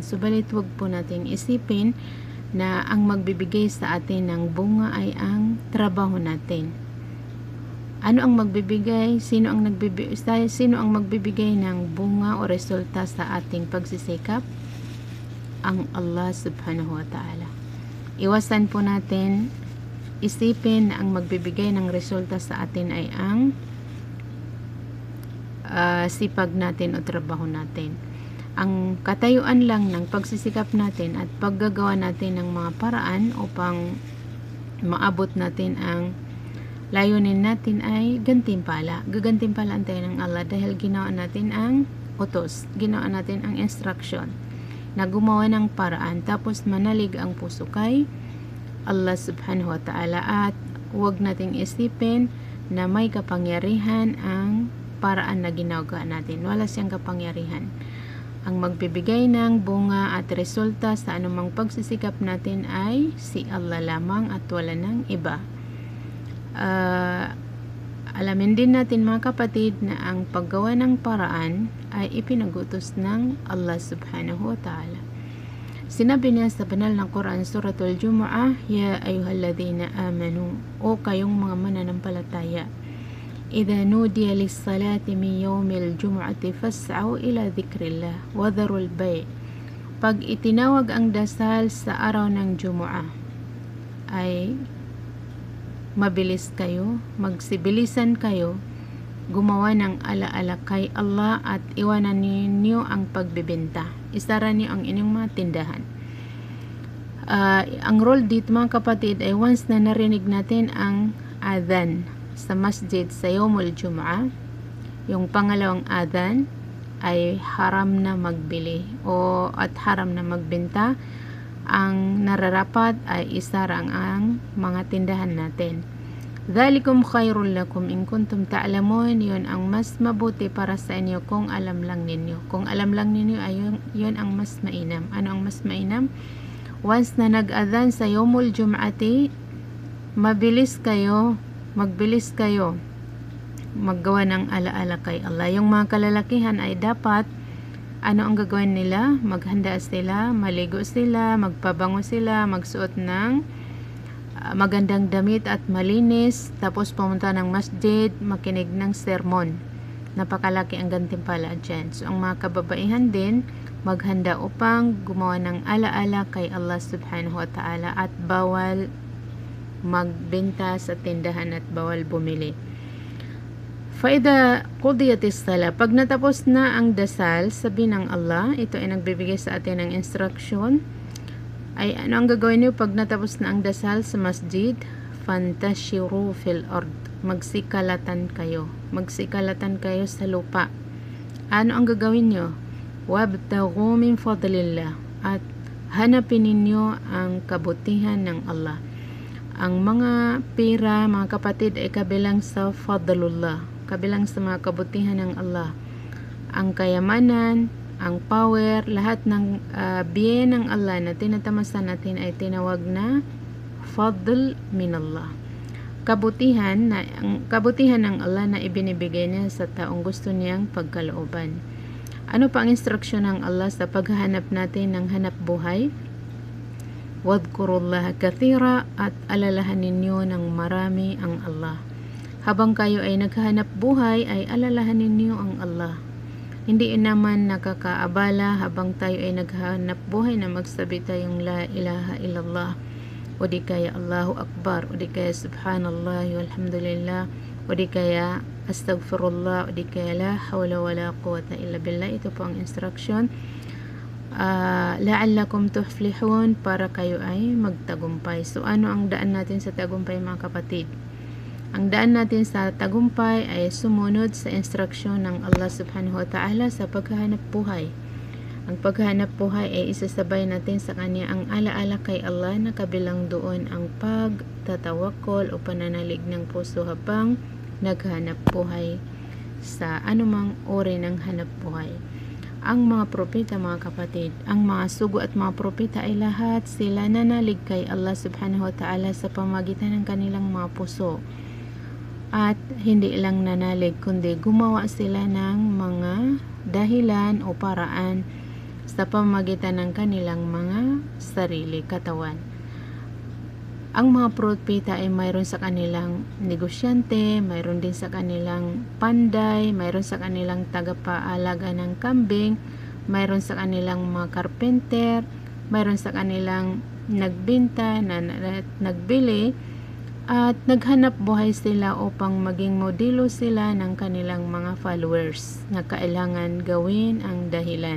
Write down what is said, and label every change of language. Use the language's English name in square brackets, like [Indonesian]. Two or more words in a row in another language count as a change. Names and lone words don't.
[Filipino] Subalit huwag po natin isipin na ang magbibigay sa atin ng bunga ay ang trabaho natin. Ano ang magbibigay? Sino ang magbibigay ng bunga o resulta sa ating pagsisikap? Ang Allah [Arabic] سبحانه وتعالى. [Filipino] Iwasan po natin isipin na ang magbibigay ng resulta sa atin ay ang sipag natin o trabaho natin. Ang katayuan lang ng pagsisikap natin at paggagawa natin ng mga paraan upang maabot natin ang layunin natin ay gantimpala. Gagantimpalaan tayo ng Allah dahil ginawa natin ang utos, ginawa natin ang instruction na gumawa ng paraan, tapos manalig ang puso kay Allah [Arabic] سبحانه وتعالى [Filipino] at huwag nating isipin na may kapangyarihan ang paraan na ginagawa natin. Wala siyang kapangyarihan. Ang magbibigay ng bunga at resulta sa anumang pagsisikap natin ay si Allah lamang at wala ng iba. Alamin din natin mga kapatid na ang paggawa ng paraan ay ipinagutos ng Allah [Arabic] سبحانه وتعالى. [Filipino] Sinabi niya sa banal na Quran, [Arabic] سورة الجمعة يا أيها الذين آمنوا, [Filipino] o kayong mga mananampalataya, [Arabic] إذا نودي للصلاة من يوم الجمعة فاسعوا إلى ذكر الله وذروا البيع. [Filipino] Pag itinawag ang dasal sa araw ng Jumu'ah ay mabilis kayo, magsibilisan kayo, gumawa ng alaala kay Allah at iwanan ninyo ang pagbibenta. Isara niyo ang inyong mga tindahan. Ang role dito mga kapatid ay once na narinig natin ang adhan sa masjid sa [Arabic] يوم الجمعة, [Filipino] yung pangalawang adhan ay haram na magbili at haram na magbenta. Ang nararapat ay isarang ang mga tindahan natin. [Arabic] ذلكم خير لكم إن كنتم تعلمون, [Filipino] yun ang mas mabuti para sa inyo kung alam lang ninyo. Kung alam lang ninyo ay yun ang mas mainam. Ano ang mas mainam? Once na nag-adhan sa [Arabic] يوم الجمعة, [Filipino] magbilis kayo maggawa ng alaala kay Allah. Yung mga kalalakihan ay dapat ano ang gagawin nila? Maghanda sila, maligo sila, magpabango sila, magsuot ng magandang damit at malinis, tapos pumunta ng masjid, makinig ng sermon. Napakalaki ang gantimpala dyan. So ang mga kababaihan din, maghanda upang gumawa ng alaala kay Allah [Arabic] سبحانه وتعالى, [Filipino] at bawal magbenta sa tindahan at bawal bumili. [Arabic] فإذا قضيت الصلاة, [Filipino] pag natapos na ang dasal, sabi ng Allah, ito ay nagbibigay sa atin ng instruction, ay ano ang gagawin niyo pag natapos na ang dasal sa masjid? [Arabic] فانتشروا في الأرض, [Filipino] magsikalatan kayo sa lupa. Ano ang gagawin niyo? [Arabic] وابتغوا من فضل الله, [Filipino] at hanapin ninyo ang kabutihan ng Allah. Ang mga pera, mga kapatid, ay kabilang sa fadlullah, kabilang sa mga kabutihan ng Allah. Ang kayamanan, ang power, lahat ng biyen ng Allah na tinatamasan natin ay tinawag na [Arabic] فضل من الله. [Filipino] Ang kabutihan ng Allah na ibinibigay niya sa taong gusto niyang pagkalooban. Ano pa ang instruksyon ng Allah sa paghahanap natin ng hanap buhay? [Arabic] واذكروا الله كثيرا, [Filipino] at alalahan ninyo ng marami ang Allah. Habang kayo ay naghahanap buhay, ay alalahan ninyo ang Allah. Hindi naman nakakaabala habang tayo ay naghahanap buhay na magsabi tayong [Arabic] لا إله إلا الله, [Filipino] o di kaya [Arabic] الله أكبر, [Filipino] o di kaya [Arabic] سبحان الله والحمد لله, [Filipino] o di kaya astaghfirullah, o di kaya [Arabic] لا حول ولا قوة إلا بالله. [Filipino] Ito po ang instruction. [Arabic] لعلكم تفلحون, [Filipino] para kayo ay magtagumpay. So ano ang daan natin sa tagumpay, mga kapatid? Ang daan natin sa tagumpay ay sumunod sa instruksyon ng Allah [Arabic] سبحانه وتعالى [Filipino] sa paghahanap buhay. Ang paghahanap buhay ay isasabay natin sa kanya ang alaala kay Allah, na kabilang doon ang pagtatawakol o pananalig ng puso habang naghahanap buhay sa anumang uri ng hanap buhay. Ang mga propeta, mga kapatid, ang mga sugo at mga propeta ay lahat sila nanalig kay Allah [Arabic] سبحانه وتعالى [Filipino] sa pamagitan ng kanilang mga puso. At hindi lang nanalig, kundi gumawa sila ng mga dahilan o paraan sa pamagitan ng kanilang mga sarili, katawan. Ang mga propeta ay mayroon sa kanilang negosyante, mayroon din sa kanilang panday, mayroon sa kanilang tagapaalaga ng kambing, mayroon sa kanilang mga carpenter, mayroon sa kanilang nagbenta, nagbili, at naghanap buhay sila upang maging modelo sila ng kanilang mga followers na kailangan gawin ang dahilan.